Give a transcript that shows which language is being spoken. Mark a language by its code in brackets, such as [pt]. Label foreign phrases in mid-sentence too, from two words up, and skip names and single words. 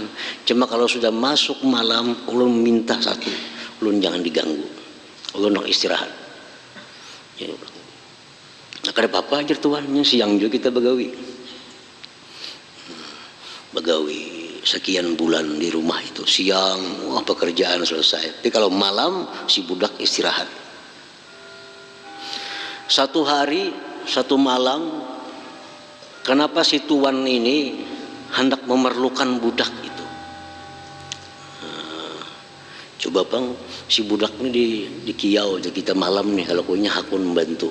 [bjn] Cuma kalau sudah masuk malam, ulun minta satu, ulun jangan diganggu. Ulun nak istirahat. Ya, nah, kada apa-apa aja tuan, siang juga kita begawi. Begawi sekian bulan di rumah itu, siang wah pekerjaan selesai. Tapi kalau malam si budak istirahat. Satu hari, satu malam, kenapa si tuan ini hendak memerlukan budak itu? Coba bang, si budak ini di kiau aja kita malam nih, kalau punya hakun membantu.